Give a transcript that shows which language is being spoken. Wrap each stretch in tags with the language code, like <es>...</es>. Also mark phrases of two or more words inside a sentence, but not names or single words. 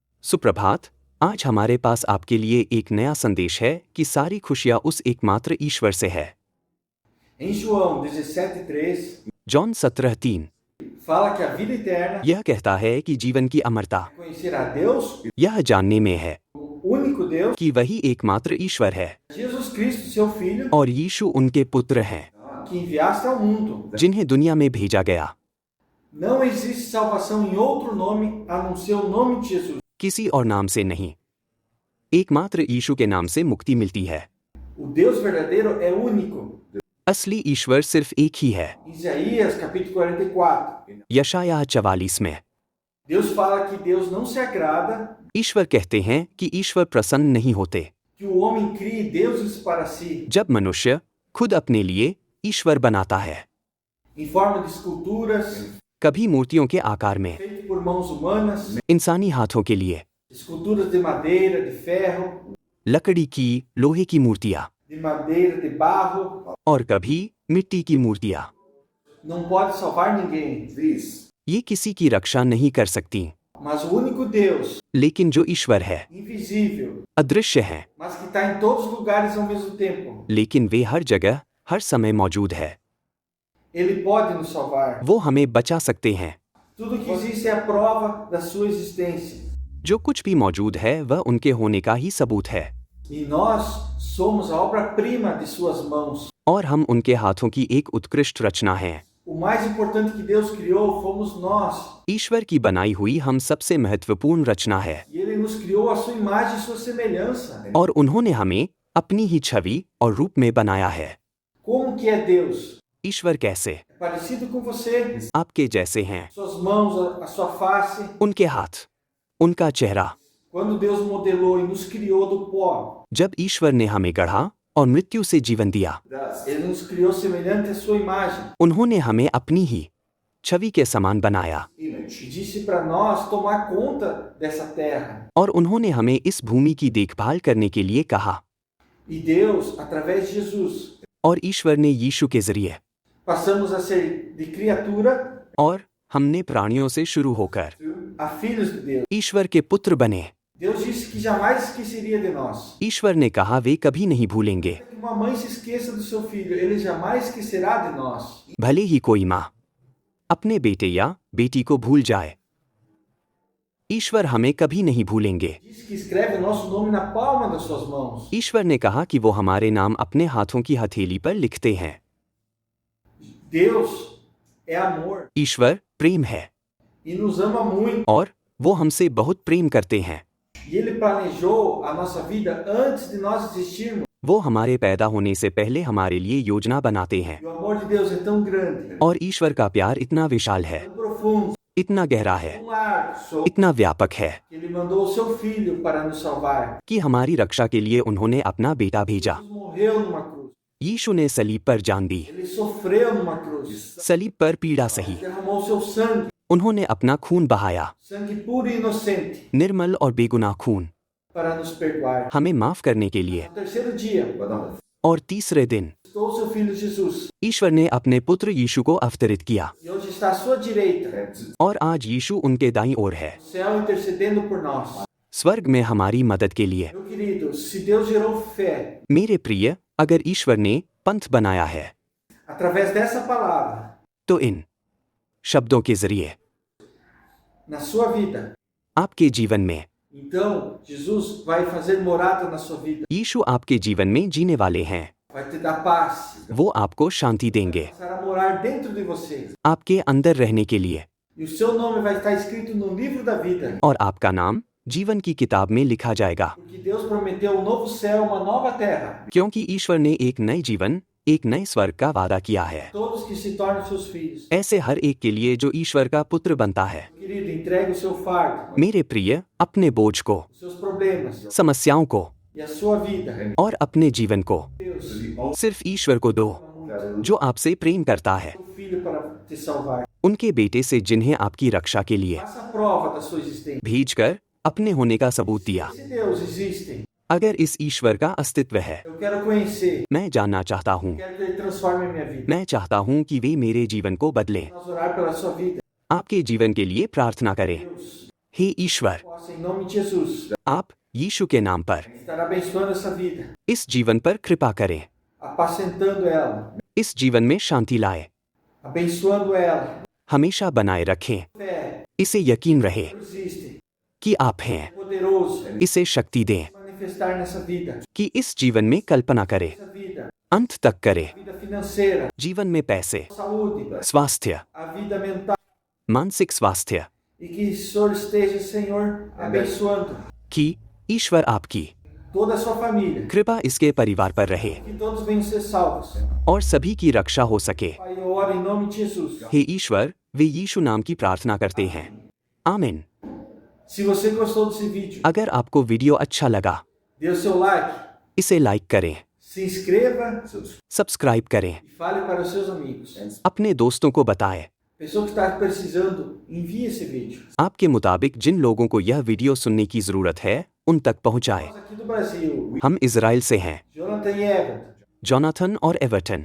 <hi>सुप्रभात। आज हमारे पास आपके लिए एक नया संदेश है कि सारी खुशियां उस एकमात्र ईश्वर से है।</hi> <pt>Em João 17,3,</pt> <hi>जॉन 17:3</hi> <pt>fala que a vida eterna</pt> <hi>यह कहता है कि जीवन की अमरता</hi> <pt>é conhecer a Deus,</pt> <hi>यह जानने में है</hi> <pt>o único Deus,</pt> <hi>कि वही एकमात्र ईश्वर है</hi> <pt>Jesus Cristo, seu Filho,</pt> <hi>और यीशु उनके पुत्र हैं</hi> <pt>que enviaste ao mundo.</pt> <hi>जिन्हें दुनिया में भेजा गया।</hi> <pt>Não existe salvação em outro nome a não ser o nome de Jesus.</pt> <hi>किसी और नाम से नहीं, एकमात्र यीशु के नाम से मुक्ति मिलती है।</hi> <pt>O Deus verdadeiro é único.</pt> <hi>असली ईश्वर सिर्फ एक ही है।</hi> <pt>Isaías capítulo 44.</pt> <hi>यशायाह 44 में</hi> <pt>Deus fala que Deus não se agrada</pt> <hi>ईश्वर कहते हैं कि ईश्वर प्रसन्न नहीं होते</hi> <pt>que o homem crie deuses para si,</pt> <hi>जब मनुष्य खुद अपने लिए ईश्वर बनाता है,</hi> <pt>em forma de esculturas,</pt> <hi>कभी मूर्तियों के आकार में,</hi> <pt>feitas por mãos humanas,</pt> <hi>इंसानी हाथों के लिए,</hi> <pt>esculturas de madeira, de ferro,</pt> <hi>लकड़ी की, लोहे की मूर्तियां</hi> <pt>de madeira, de barro,</pt> <hi>और कभी मिट्टी की मूर्तियां।</hi> <pt>não pode salvar ninguém.</pt> <hi>ये किसी की रक्षा नहीं कर सकती,</hi> <pt>Mas o único Deus,</pt> <hi>लेकिन जो ईश्वर है,</hi> <pt>invisível,</pt> <hi>अदृश्य है,</hi> <pt>mas que está em todos os lugares ao mesmo tempo,</pt> <hi>लेकिन वे हर जगह हर समय मौजूद है,</hi> <pt>Ele pode nos salvar.</pt> <hi>वो हमें बचा सकते हैं।</hi> <pt>Tudo que existe é a prova da sua existência.</pt> <hi>जो कुछ भी मौजूद है वह उनके होने का ही सबूत है</hi> <pt>E nós somos a obra-prima de suas mãos.</pt> <hi>और हम उनके हाथों की एक उत्कृष्ट रचना हैं।</hi> <pt>O mais importante que Deus criou fomos nós.</pt> <hi>ईश्वर की बनाई हुई हम सबसे महत्वपूर्ण रचना है</hi> <pt>E Ele nos criou a sua imagem e sua semelhança.</pt> <hi>और उन्होंने हमें अपनी ही छवि और रूप में बनाया है।</hi> <pt>Como que é Deus?</pt> <hi>ईश्वर कैसे?</hi> <pt>É parecido com você.</pt> <hi>आपके जैसे हैं,</hi> <pt>Suas mãos, a sua face.</pt> <hi>उनके हाथ, उनका चेहरा।</hi> <pt>Quando Deus modelou e nos criou do pó,</pt> <hi>जब ईश्वर ने हमें गढ़ा और मृत्यु से जीवन दिया,</hi> <pt>Ele nos criou semelhante à sua imagem.</pt> <hi>उन्होंने हमें अपनी ही छवि के समान बनाया</hi> <pt>E disse para nós tomar conta dessa terra.</pt> <hi>और उन्होंने हमें इस भूमि की देखभाल करने के लिए कहा।</hi> <pt>E Deus, através de Jesus,</pt> <hi>और ईश्वर ने यीशु के जरिए</hi> <pt>passamos a ser de criatura</pt> <hi>और हमने प्राणियों से शुरू होकर</hi> <pt>a filhos de Deus.</pt> <hi>ईश्वर के पुत्र बने।</hi> <pt>Deus disse que jamais esqueceria de nós.</pt> <hi>ईश्वर ने कहा वे कभी नहीं भूलेंगे।</hi> <pt>Que uma mãe se esqueça do seu filho, ele jamais esquecerá de nós.</pt> <hi>भले ही कोई माँ अपने बेटे या बेटी को भूल जाए, ईश्वर हमें कभी नहीं भूलेंगे।</hi> <pt>Diz que escreve o nosso nome na palma das suas mãos.</pt> <hi>ईश्वर ने कहा कि वो हमारे नाम अपने हाथों की हथेली पर लिखते हैं।</hi> <pt>Deus é amor</pt> <hi>ईश्वर प्रेम है</hi> <pt>e nos ama muito.</pt> <hi>और वो हमसे बहुत प्रेम करते हैं।</hi> <pt>E ele planejou a nossa vida antes de nós existirmos.</pt> <hi>वो हमारे पैदा होने से पहले हमारे लिए योजना बनाते हैं।</hi> <pt>E o amor de Deus é tão grande,</pt> <hi>और ईश्वर का प्यार इतना विशाल है,</hi> <pt>tão profundo,</pt> <hi>इतना गहरा है,</hi> <pt>tão largo,</pt> <hi>इतना व्यापक है</hi> <pt>que ele mandou o seu filho para nos salvar.</pt> <hi>कि हमारी रक्षा के लिए उन्होंने अपना बेटा भेजा।</hi> <pt>Jesus morreu numa cruz.</pt> <hi>यीशु ने सलीब पर जान दी,</hi> <pt>Ele sofreu numa cruz.</pt> <hi>सलीब पर पीड़ा सही,</hi> <pt>Derramou o seu sangue,</pt> <hi>उन्होंने अपना खून बहाया,</hi> <pt>sangue puro e inocente,</pt> <hi>निर्मल और बेगुनाह खून,</hi> <pt>para nos perdoar.</pt> <hi>हमें माफ करने के लिए।</hi> <pt>No terceiro dia,</pt> <hi>और तीसरे दिन</hi> <pt>estou o seu filho Jesus.</pt> <hi>ईश्वर ने अपने पुत्र यीशु को अवतरित किया</hi> <pt>E hoje está à sua direita,</pt> <hi>और आज यीशु उनके दाईं ओर है,</hi> <pt>no céu, intercedendo por nós.</pt> <hi>स्वर्ग में हमारी मदद के लिए।</hi> <pt>Meu querido, se Deus gerou fé</pt> <hi>मेरे प्रिय, अगर ईश्वर ने पंथ बनाया है</hi> <pt>através dessa palavra</pt> <hi>तो इन शब्दों के जरिए</hi> <pt>na sua vida,</pt> <hi>आपके जीवन में</hi> <pt>então Jesus vai fazer morada na sua vida.</pt> <hi>यीशु आपके जीवन में जीने वाले हैं।</hi> <pt>Vai te dar paz.</pt> <hi>वो आपको शांति देंगे,</hi> <pt>Passar a morar dentro de você.</pt> <hi>आपके अंदर रहने के लिए,</hi> <pt>E o seu nome vai estar escrito no livro da vida.</pt> <hi>और आपका नाम जीवन की किताब में लिखा जाएगा।</hi> <pt>Porque Deus prometeu um novo céu, uma nova terra.</pt> <hi>क्योंकि ईश्वर ने एक नए जीवन, एक नए स्वर्ग का वादा किया है,</hi> <pt>Todos que se tornam seus filhos.</pt> <hi>ऐसे हर एक के लिए जो ईश्वर का पुत्र बनता है।</hi> <pt>Querido, entregue o seu fardo,</pt> <hi>मेरे प्रिय, अपने बोझ को,</hi> <pt>os seus problemas</pt> <hi>समस्याओं को</hi> <pt>e a sua vida.</pt> <hi>और अपने जीवन को</hi> <pt>Deus,</pt> <hi>सिर्फ ईश्वर को दो, जो आपसे प्रेम करता है,</hi> <pt>seu filho para te salvar.</pt> <hi>उनके बेटे से जिन्हें आपकी रक्षा के लिए</hi> <pt>Faça a prova da sua existência.</pt> <hi>भेजकर अपने होने का सबूत दिया।</hi> <pt>Se Deus existe,</pt> <hi>अगर इस ईश्वर का अस्तित्व है,</hi> <pt>eu quero conhecer.</pt> <hi>मैं जानना चाहता हूँ,</hi> <pt>Quero que Ele transforme a minha vida.</pt> <hi>मैं चाहता हूँ कि वे मेरे जीवन को बदलें।</hi> <pt>Nós orar pela sua vida.</pt> <hi>आपके जीवन के लिए प्रार्थना करें।</hi> <pt>Deus,</pt> <hi>हे ईश्वर,</hi> <pt>possa, em nome de Jesus,</pt> <hi>आप यीशु के नाम पर</hi> <pt>estar abençoando essa vida,</pt> <hi>इस जीवन पर कृपा करें,</hi> <pt>apacentando ela,</pt> <hi>इस जीवन में शांति लाए,</hi> <pt>abençoando ela.</pt> <hi>हमेशा बनाए रखें,</hi> <pt>Fé,</pt> <hi>इसे यकीन रहे</hi> <pt>existe,</pt> <hi>कि आप हैं,</hi> <pt>poderoso,</pt> <hi>इसे शक्ति दें</hi> <pt>manifestar nessa vida,</pt> <hi>कि इस जीवन में कल्पना करे,</hi> <pt>essa vida,</pt> <hi>अंत तक करे,</hi> <pt>vida financeira,</pt> <hi>जीवन में पैसे,</hi> <pt>saúde,</pt> <hi>स्वास्थ्य,</hi> <pt>a vida mental,</pt> <hi>मानसिक स्वास्थ्य,</hi> <pt>e que o Senhor esteja, Senhor, abençoando</pt> <hi>कि ईश्वर आपकी</hi> <pt>toda a sua família,</pt> <hi>कृपा इसके परिवार पर रहे</hi> <pt>que todos venham ser salvos.</pt> <hi>और सभी की रक्षा हो सके।</hi> <pt>Pai, eu oro em nome de Jesus.</pt> <hi>हे ईश्वर, वे यीशु नाम की प्रार्थना करते हैं, आमीन।</hi> <pt>Se você gostou desse vídeo,</pt> <hi>अगर आपको वीडियो अच्छा लगा,</hi> <pt>dê o seu like,</pt> <hi>इसे लाइक करें,</hi> <pt>se inscreva</pt> <hi>सब्सक्राइब करें,</hi> <pt>e fale para os seus amigos.</pt> <hi>अपने दोस्तों को बताएं।</hi> <pt>Pessoa que está precisando, envie esse vídeo.</pt> <hi>आपके मुताबिक जिन लोगों को यह वीडियो सुनने की जरूरत है उन तक पहुंचाएं।</hi> <pt>Nós aqui do Brasil,</pt> <hi>हम इजराइल से हैं,</hi> <pt>Jonathan e Everton,</pt> <hi>जोनाथन और एवर्टन,</hi>